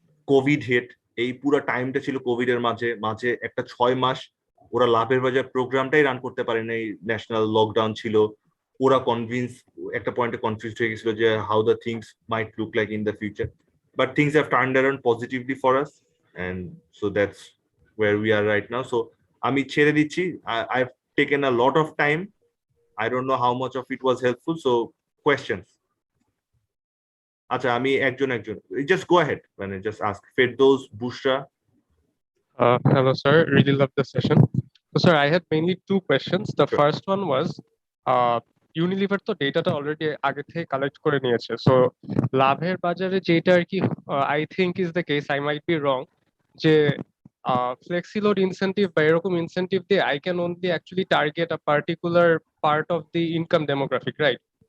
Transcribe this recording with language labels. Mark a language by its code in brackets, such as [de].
[bn] Covid hit, এই পুরো টাইমটা ছিল কোভিড এর মাঝে একটা 6 মাস ওরা লাভের বাজার প্রোগ্রামটাই রান করতে পারে নাই, ন্যাশনাল লকডাউন ছিল। ওরা একটা পয়েন্টে কনফিউজড হয়ে গেছিল যে [en] How the things might look like in the future, but things have turned around positively for us, and so that's where we are right now. So [bn] আমি ছেড়ে দিচ্ছি, [en] I've taken a lot of time, I don't know how much of it was helpful. So questions? [bn] আচ্ছা, আমি একজন [en] just go ahead, মানে just ask. Firdaus, Bushra. Hello, sir. Really love the session. So, sir, I had mainly 2 questions. The Sure. [bn] first one was, Unilever তো ডেটাটা already আগে থেকে collect করে নিয়েছে। So লাভের বাজারে যেটা আর কি [en] I think is the case, I might be wrong, [bn] যে [en] flexi load incentive বা এরকম incentive দিয়ে I can only actually target a particular part of the income demographic, right?